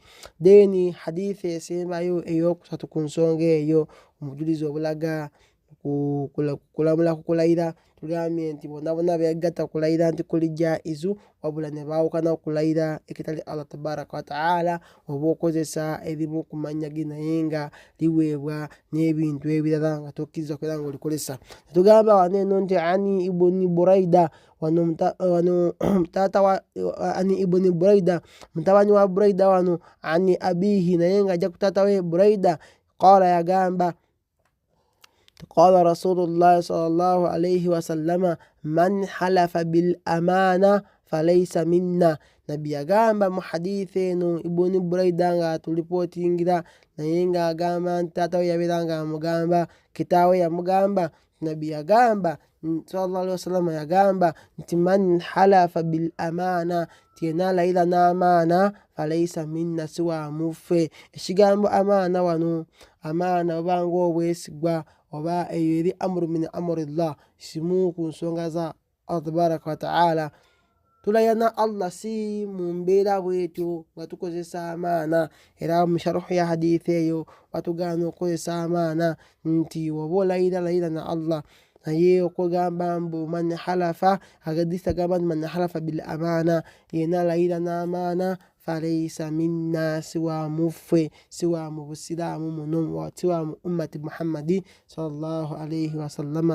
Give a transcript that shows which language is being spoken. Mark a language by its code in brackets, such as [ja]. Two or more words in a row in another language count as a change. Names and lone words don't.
[lg] Then hadithi esembayo ey'okusatu ku nsonga eyo, omujulizi obulaga kulamula kukulayira, tugambye nti bonna begatta kulayira nti kuli jaizu, wabula ne baawukana okulayira ekitali [ar] الله تبارك وتعالى [lg] oba okozesa erimu ku mannya ge naye nga liweebwa n'ebintu ebirala nga tokkiriza kubeera ng'olikozesa. Tugamba wano eno nti ani Ibn Buraida, ani Ibn Buraida, mutabani wa Buraida wano, [ar] عن أبيه, [lg] naye nga ajja ku taata we Buraida, qala yagamba [ar] قال رسول الله صلى الله عليه وسلم من حلف بالأمانة فليس منا. [lg] Nabbi yagamba mu hadithi eno Ibn Buraida nga atulipootingira, naye ng'agamba nti taata we yabeera nga amugamba, kitaawe yamugamba. Nabbi yagamba [ar] صلى الله عليه وسلم [lg] yagamba nti [ar] من حلف بالأمانة, [lg] tiyeena alayira n'amaana, [ar] فليس منا, [lg] si wa muffe. Ekigambo amaana wano, amaana oba ng'obwesigwa oba eyo eri [ar] أمر من أمر الله, [lg] simu ku nsonga za [ar] الله تبارك وتعالى. [lg] Tulayira na [ar] Allah si [lg] mu mbeera bwetyo nga tukozesa amaana. Era mu sharuhu ya hadithi eyo batugaana okukozesa amaana nti woba olayira na Allah, naye okugamba mbu [ar] من حلف, [lg] hadithi agamba nti [ar] من حلف بالأمانة, [lg] yeena alayira n'amaana, [ar] فليس منا, [lg] siwa muffe, siwa mu busiraamu muno, siwa mu [ar] أمة محمد صلى الله عليه وسلم.